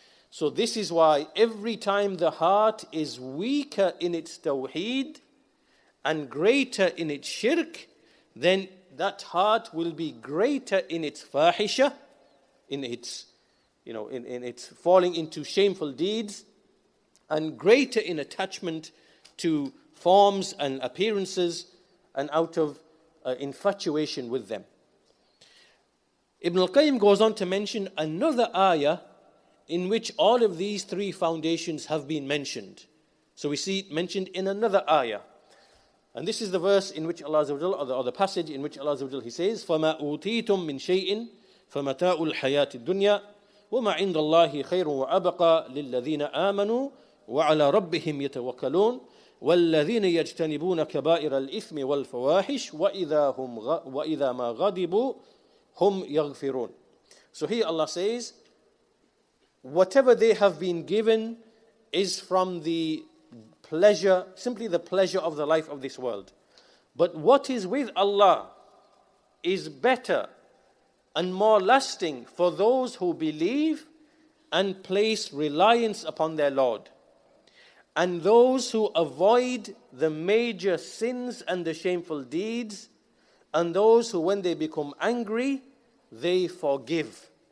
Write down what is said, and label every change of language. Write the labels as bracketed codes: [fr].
[en] So this is why every time the heart is weaker in its Tawheed and greater in its shirk, then that heart will be greater in its fahisha, in its, in its falling into shameful deeds, and greater in attachment to forms and appearances, and out of infatuation with them. Ibn al-Qayyim goes on to mention another ayah in which all of these three foundations have been mentioned. So we see it mentioned in another ayah. And this is the verse in which Allah Azza wa Jalla, or the passage in which Allah Azza wa Jalla, He says, [ar] فَمَا أُوتِيتُم مِّن شَيْءٍ فَمَتَاءُ الْحَيَاةِ الدُّنْيَا وَمَا عِندَ اللَّهِ خَيْرٌ وَأَبْقَى لِلَّذِينَ آمَنُوا وَعَلَى رَبِّهِمْ يَتَوَكَّلُونَ وَالَّذِينَ يَجْتَنِبُونَ كَبَائِرَ الْإِثْمِ وَالْفَوَاحِشِ وَإِذَا مَا غَضِبُوا هُمْ يَغْفِرُونَ. [en] So here Allah says, whatever they have been given is from the pleasure, simply the pleasure of the life of this world. But what is with Allah is better and more lasting for those who believe and place reliance upon their Lord, and those who avoid the major sins and the shameful deeds, and those who, when they become angry, they forgive.